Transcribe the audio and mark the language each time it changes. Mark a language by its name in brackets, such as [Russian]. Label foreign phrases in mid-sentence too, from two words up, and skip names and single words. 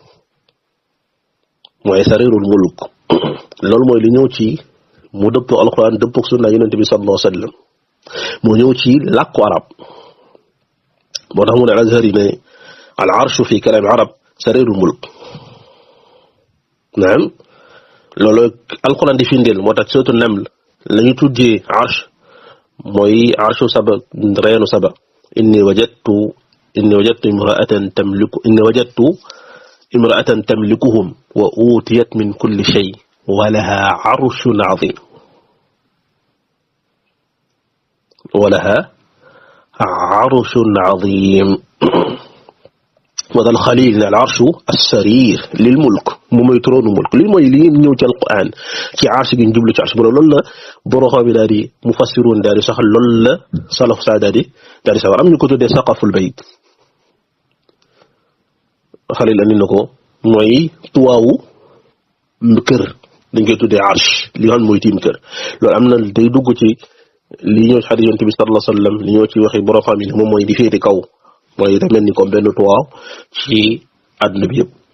[Wolof] mooy [Arabic] سرير الملك [Wolof] loolu mooy li ñëw ci mu dëppoo alquran dëppoo sunna yonent bi [Arabic] صلى الله عليه وسلم [Wolof] moo ñëw ci làkku arab moo tax mu ne Azhari ne [Arabic] العرش في كلام العرب سرير الملك [Wolof] naam loolu alquran di firndeel moo tax surtout Naml la ñu tuddee arsh mooy [Arabic] عرش سبأ [Wolof] reenu saba [Arabic] إني وجدت امرأة تملكهم وأوتيت من كل شيء ولها عرش عظيم [Wolof] wa dal Xaliil ne [Arabic] العرش السرير للملك [Wolof] moom mooy trône mulk lii mooy li ñëw ci alquran ci arsh gi ñu jublu ci arsh bu loolu la borom xam bi daal di mufassiruun daal di saxal loolu la salaf sa daal di sawar am ñu ko tuddee [Arabic] سقف البيت [Wolof] Xaliil andi na ko mooy tuwaawu kër dañ koy tuddee arsh li nga xam mooy tiim kër loolu am na day dugg ci li ñëw ci xadiis Yonent bi [Arabic] صلى الله عليه وسلم [Wolof] li ñëw ci waxi borom xam yi moom mooy di féete kaw mooy da mel ni comme benn tuwaaw ci àdduna bi yëpp